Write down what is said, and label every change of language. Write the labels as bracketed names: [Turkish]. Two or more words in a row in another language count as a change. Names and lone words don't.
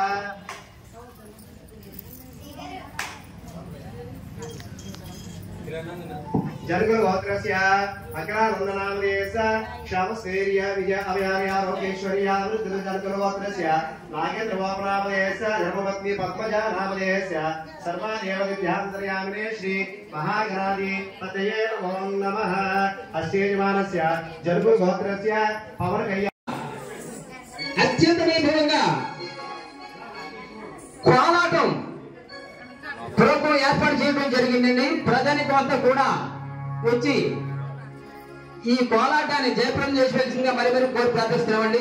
[Sanskrit] जन्मगोत्रस्य अग्रानन्दनामदेश क्षामस्थैर्य विजय अभयानि आरोग्यैश्वर्यावृतस्तु नागेन्द्रबाबुनामदेश धर्मपत्नी पद्मजा नामदेश सर्वादेवताभ्यान्तर्यामिने श्री महागणाधिपतये नमो नमः अस्तेजमानस्य जन्मगोत्रस्य पवन कल्याण [Telugu] అత్యంత వైభవంగా కోలాటం ప్రోగ్రాం ఏర్పాటు చేయడం జరిగిందండి. ప్రజానికం అంతా కూడా వచ్చి ఈ కోలాటాన్ని జయప్రదం చేసివలసిందిగా మరి కోరి ప్రార్థిస్తున్నామండి.